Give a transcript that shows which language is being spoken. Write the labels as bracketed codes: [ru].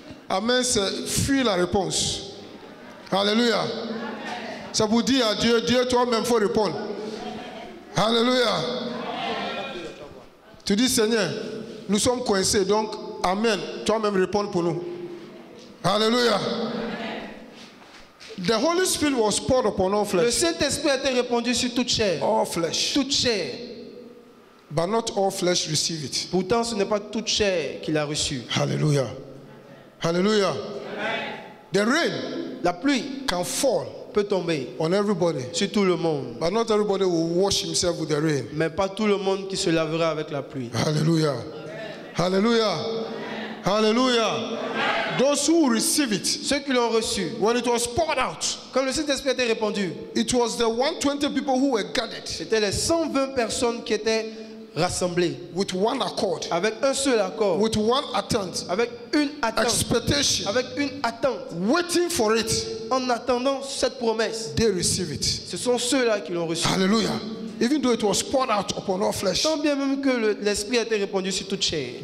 [fr] Amen, c'est fuir la réponse. Alléluia. Ça vous dit à Dieu, Dieu toi-même faut répondre. Alléluia. Tu dis Seigneur, nous sommes coincés, donc Amen, toi-même réponds pour nous. Alléluia. [en] The Holy Spirit was poured upon all flesh. [fr] Le Saint-Esprit a été répandu sur toute chair. [en] All flesh. [fr] Toute chair. [en] But not all flesh receive it. [fr] Pourtant, ce n'est pas toute chair qu'il a reçu. [en] Hallelujah. Hallelujah. The rain, [fr] la pluie, [en] can fall, [fr] peut tomber, [en] on everybody. [fr] Sur tout le monde. [en] But not everybody will wash himself with the rain. [fr] Mais pas tout le monde qui se lavera avec la pluie. Hallelujah. Hallelujah. Hallelujah. [en] Those who receive it, [fr] ceux qui l'ont reçu, [en] when it was poured out, [fr] quand le Saint-Esprit a été répandu, [en] it was the 120 people who were gathered. [fr] C'était les 120 personnes qui étaient rassemblées. [en] With one accord. [fr] Avec un seul accord. [en] With one attente. [fr] Avec une attente. [en] Expectation. [fr] Avec une attente. [en] Waiting for it. [fr] En attendant cette promesse. [en] They receive it. [fr] Ce sont ceux-là qui l'ont reçu. Hallelujah. [en] Even though it was poured out upon all flesh. [fr] Tant bien même que l'esprit a été répandu sur toute chair.